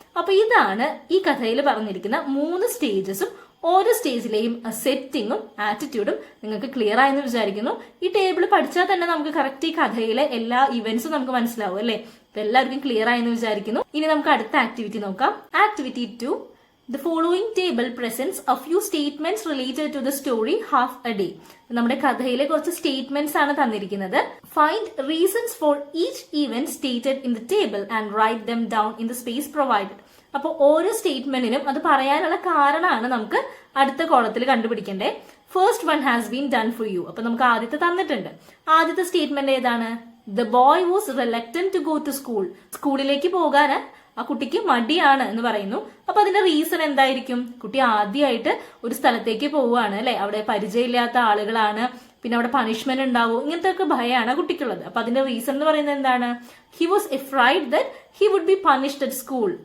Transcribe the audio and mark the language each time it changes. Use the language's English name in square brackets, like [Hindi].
[Malayalam] അപ്പൊ ഇതാണ് ഈ കഥയിൽ പറഞ്ഞിരിക്കുന്ന 3 സ്റ്റേജസും. ഓരോ സ്റ്റേജിലെയും സെറ്റിങ്ങും ആറ്റിറ്റ്യൂഡും നിങ്ങൾക്ക് ക്ലിയർ ആയെന്ന് വിചാരിക്കുന്നു. ഈ ടേബിൾ പഠിച്ചാൽ തന്നെ നമുക്ക് കറക്റ്റ് ഈ കഥയിലെ എല്ലാ ഇവന്റ്സും നമുക്ക് മനസ്സിലാവും അല്ലെ. അപ്പൊ എല്ലാവർക്കും ക്ലിയർ ആയെന്ന് വിചാരിക്കുന്നു. ഇനി നമുക്ക് അടുത്ത ആക്ടിവിറ്റി നോക്കാം. Activity 2. [English] The following table presents a few statements related to the story half a day. [Malayalam] നമ്മുടെ കഥയിലെ കുറച്ച് സ്റ്റേറ്റ്മെന്റ്സ് ആണ് തന്നിരിക്കുന്നത്. [English] Find reasons for each event stated in the table and write them down in the space provided. [Malayalam] അപ്പോൾ ഓരോ സ്റ്റേറ്റ്മെന്റിനും അത് പറയാനുള്ള കാരണമാണ് നമുക്ക് അടുത്ത കോളത്തിൽ കണ്ടുപിടിക്കണ്ടേ. [English] First one has been done for you. [Malayalam] അപ്പൊ നമുക്ക് ആദ്യത്തെ തന്നിട്ടുണ്ട്. ആദ്യത്തെ സ്റ്റേറ്റ്മെന്റ് ഏതാണ്? [English] The boy was reluctant to go to school. [Malayalam] സ്കൂളിലേക്ക് പോകാന് ആ കുട്ടിക്ക് മടിയാണ് എന്ന് പറയുന്നു. അപ്പൊ അതിന്റെ റീസൺ എന്തായിരിക്കും? കുട്ടി ആദ്യമായിട്ട് ഒരു സ്ഥലത്തേക്ക് പോവുകയാണ് അല്ലെ, അവിടെ പരിചയമില്ലാത്ത ആളുകളാണ്, പിന്നെ അവിടെ പണിഷ്മെന്റ് ഉണ്ടാവും, ഇങ്ങനത്തെ ഒക്കെ ഭയമാണ് കുട്ടിക്കുള്ളത്. അപ്പൊ അതിന്റെ റീസൺ എന്ന് പറയുന്നത് എന്താണ്? [English] He was afraid that he would be punished at school.